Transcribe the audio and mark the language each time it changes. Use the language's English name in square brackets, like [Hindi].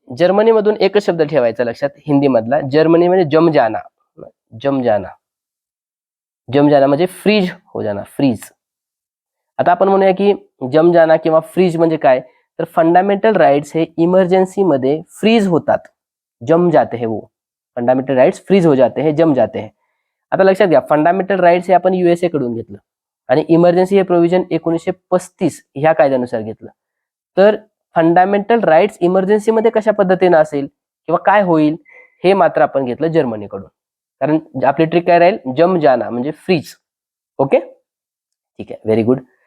[Marathi] जर्मनीमधून एकच शब्द ठेवायचा लक्षात हिंदी मधला. जर्मनी म्हणजे जमजाना. [Hindi] जमजाना, जमजाना म्हणजे फ्रीज हो जाना, फ्रीज. [Marathi] आता आपण म्हणूया की जमजाना किंवा फ्रीज म्हणजे काय, तर फंडामेंटल राइट्स हे इमर्जन्सी मध्ये फ्रीज होतात. [Hindi] जम जाते है वो, फंडामेंटल राइट्स फ्रीज हो जाते हैं, जम जाते हैं. [Marathi] आता लक्षात घ्या, फंडामेंटल राइट्स हे आपण युएसए कडून घेतलं आणि इमर्जन्सी हे प्रोव्हिजन 1935 ह्या कायद्यानुसार घेतलं. तर फंडामेंटल राइट्स इमर्जन्सी मध्ये कशा पद्धतीने असेल किंवा काय होईल हे मात्र आपण घेतलं जर्मनीकडून. कारण आपली ट्रिक काय राहील, जम जाना म्हणजे फ्रीज. ओके, ठीक आहे, व्हेरी गुड.